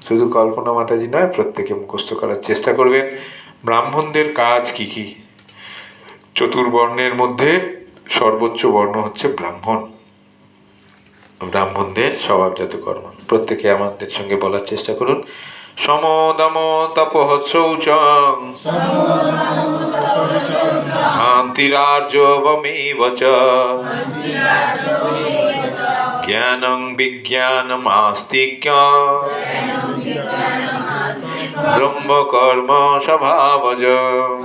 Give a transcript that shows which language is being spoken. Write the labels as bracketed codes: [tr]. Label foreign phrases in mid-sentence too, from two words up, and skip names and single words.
[bn] শুধু কল্পনা মাতাজি নয়, প্রত্যেকে মুখস্থ করার চেষ্টা করবেন। ব্রাহ্মণদের কাজ কি কি? চতুর্বর্ণের মধ্যে সর্বোচ্চ বর্ণ হচ্ছে ব্রাহ্মণ। ব্রাহ্মণদের স্বভাবজাত কর্ম প্রত্যেকে আমাদের সঙ্গে বলার চেষ্টা করুন। [sa] সম দম তপঃ শৌচং ক্ষান্তিরার্জবমেব চ জ্ঞানং বিজ্ঞানমাস্তিক্যং ব্রহ্মকর্ম স্বভাবজং।